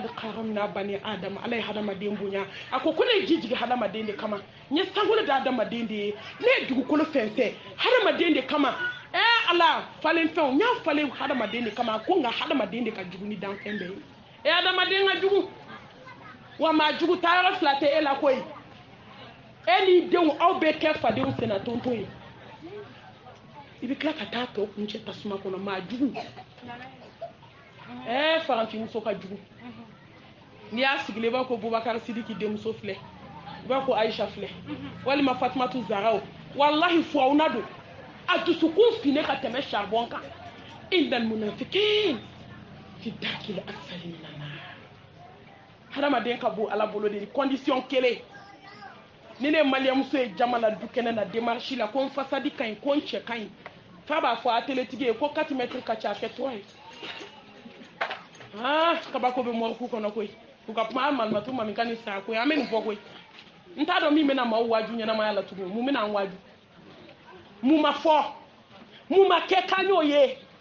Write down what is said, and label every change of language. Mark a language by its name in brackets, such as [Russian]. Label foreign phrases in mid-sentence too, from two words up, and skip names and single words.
[Arabic] كرمنا بني آدم [Bambara] ala ye hadamaden bonya a ko ne ye ji jigin hadamaden de kama n ye sankolo da hadamaden de ye ne ye dugukolo fɛnsɛn hadamaden de kama ala falen fɛnw n y'a falen hadamaden de kama ko nka hadamaden de ka jugu ni danfɛn bɛɛ ye hadamaden ka jugu wa maa jugu taayɔrɔ fila tɛ e la koyi e n'i denw aw bɛɛ kɛ fadenw senna tonton ye i bɛ tila ka taa tɔ kuncɛ tasuma kɔnɔ maa jugu farantimuso ka jugu n'i y'a sigilen i b'a ko bubakari sidiki denmuso filɛ i b'a ko ayisa filɛ walima fatumatu zaraw walahi furawuna don a dusukun finne ka tɛmɛ charbon kan [Arabic] إن المنافقين في الدرك الأسفل من النار [Bambara] hadamaden ka bɔ ala bolo de condition kelen ni ne maliyɛmuso ye jama la du kɛnɛ na démarche la ko n fasadi ka ɲi ko n cɛ ka ɲi fa b'a fɔ a teletigi ye ko 4 mètres ka ca a kɛ 3 ye kabako bɛ mɔriku kɔnɔ koyi u ka kuma malimatu mami ka ni saya koyi an bɛ nin fɔ koyi n t'a dɔn min bɛna maaw waaju ɲɛnamaya la tugun mun bɛna an waaju mun ma fɔ mun ma kɛ k'an y'o ye